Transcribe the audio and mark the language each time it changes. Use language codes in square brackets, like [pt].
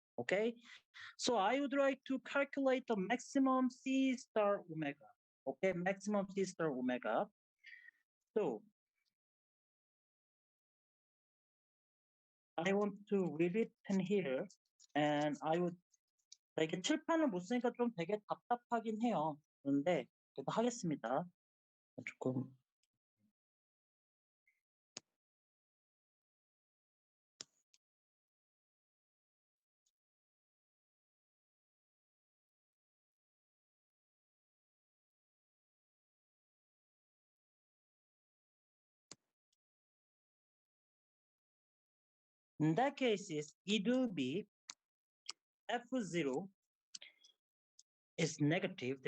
[en] Okay, so I would like to calculate the maximum C star omega. Okay, maximum C star omega. So I want to read it in here, and I would [ko] 이게 칠판을 못 쓰니까 좀 되게 답답하긴 해요. 그런데 그래도 하겠습니다. [en] 조금 in that case, it will be f0 is negative.